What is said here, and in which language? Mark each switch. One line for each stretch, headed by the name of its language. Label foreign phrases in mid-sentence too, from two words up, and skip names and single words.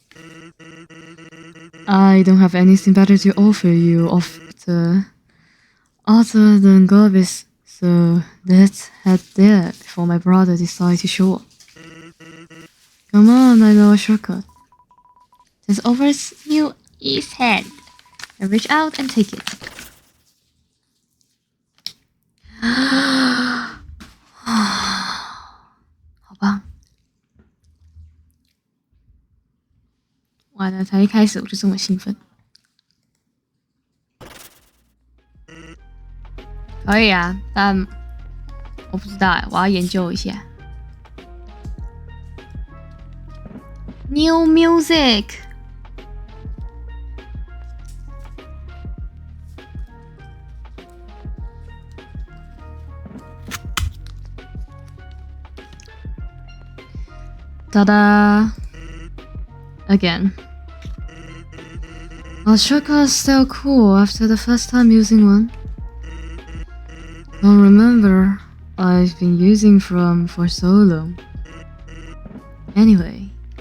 English: I don't have anything better to offer you other than garbage, so let's head there before my brother decides to show up. Come on, I know a shortcut. Just over his head and reach out and take it.
Chinese: 好吧，完了，才一开始我就这么兴奋。可以啊，但我不知道我要研究一下。
English: New music。
Chinese: Ta-da!
English: Again. Our shortcut's still cool after the first time using one. Don't remember, I've been using from for so long. Anyway.